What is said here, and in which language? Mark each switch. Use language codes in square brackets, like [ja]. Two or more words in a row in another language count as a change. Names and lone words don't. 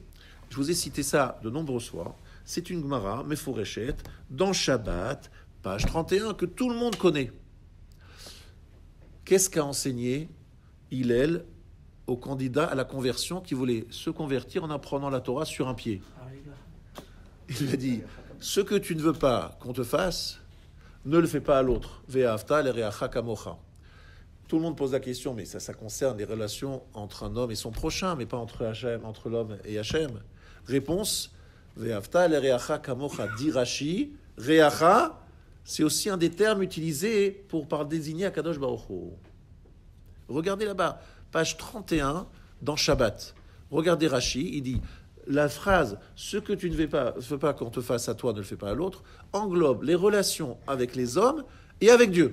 [fr] Je vous ai cité ça de nombreuses fois. C'est une [he] גמרא מפורשת, [fr] dans Shabbat, page 31, que tout le monde connaît. Qu'est-ce qu'a enseigné Hillel au candidat à la conversion qui voulait se convertir en apprenant la Torah sur un pied? Il lui a dit, ce que tu ne veux pas qu'on te fasse, ne le fais pas à l'autre. [he] ואהבת לרעך כמוך. [fr] Tout le monde pose la question, mais ça concerne les relations entre un homme et son prochain, mais pas entre l'homme et Hachem. Réponse, [he] ואהבת לרעך כמוך, [fr] dit Rashi, reacha, c'est aussi un des termes utilisés pour désigner [he] הקדוש ברוך הוא. [fr] Regardez là-bas, page 31, dans Shabbat. Regardez Rashi, il dit, la phrase « ce que tu ne veux pas qu'on te fasse à toi, ne le fais pas à l'autre » englobe les relations avec les hommes et avec Dieu.